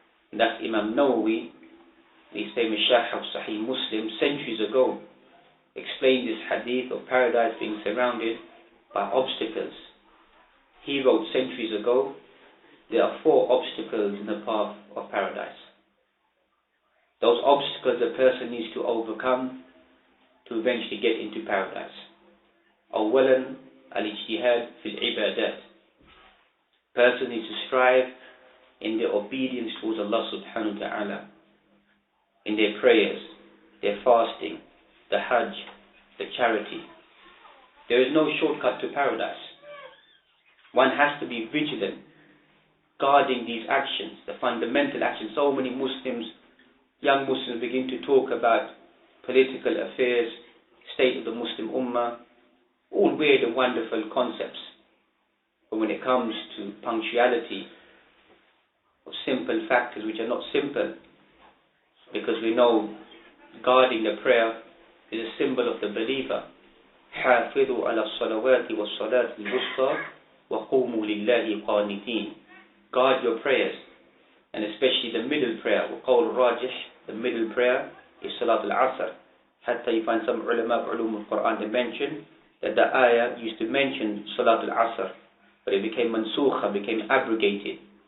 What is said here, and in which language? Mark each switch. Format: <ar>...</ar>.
<en>And that's Imam Nawawi, the famous Sharh of Sahih Muslim, centuries ago, explained this hadith of paradise being surrounded by obstacles. He wrote centuries ago, there are 4 obstacles in the path of paradise. Those obstacles a person needs to overcome to eventually get into paradise.</en> <ar>أولا الاجتهاد في العبادات.</ar> <en>Person needs to strive in their obedience towards Allah subhanahu wa ta'ala, in their prayers, their fasting, the hajj, the charity. There is no shortcut to paradise. One has to be vigilant, guarding these actions, the fundamental actions. So many Muslims, young Muslims, begin to talk about political affairs, state of the Muslim Ummah, all weird and wonderful concepts. But when it comes to punctuality, or simple factors which are not simple, because we know guarding the prayer is a symbol of the believer.</en> <ar>حافظوا على الصلوات والصلاة الوسطى وقوموا لله قانتين.</ar> <en>Guard your prayers, and especially the middle prayer.</en> <ar>وقول الراجح,</ar> <en>the middle prayer is Salat al-Asr. Hatta you find some ulama of ulum al-Quran, they mention that the ayah used to mention Salat al-Asr, but it became mansukha, became abrogated.</en>